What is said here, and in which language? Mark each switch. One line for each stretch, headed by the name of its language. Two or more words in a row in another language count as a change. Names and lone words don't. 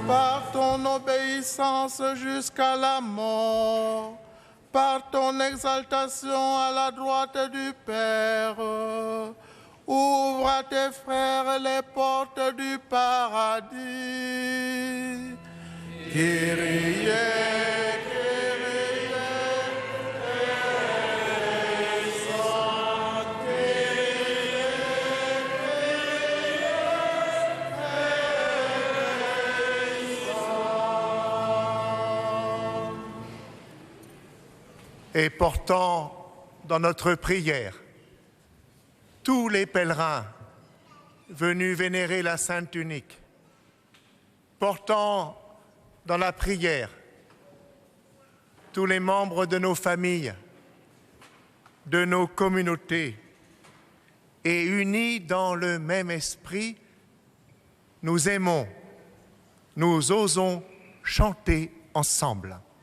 French: Par ton obéissance jusqu'à la mort, par ton exaltation à la droite du Père, ouvre à tes frères les portes du paradis.
Greek: Κύριε, Κύριε, ελέησον, Κύριε, ελέησον.
French: Et portant dans notre prière tous les pèlerins venus vénérer la Sainte Tunique, portant dans la prière tous les membres de nos familles, de nos communautés, et unis dans le même esprit, nous aimons, nous osons chanter ensemble.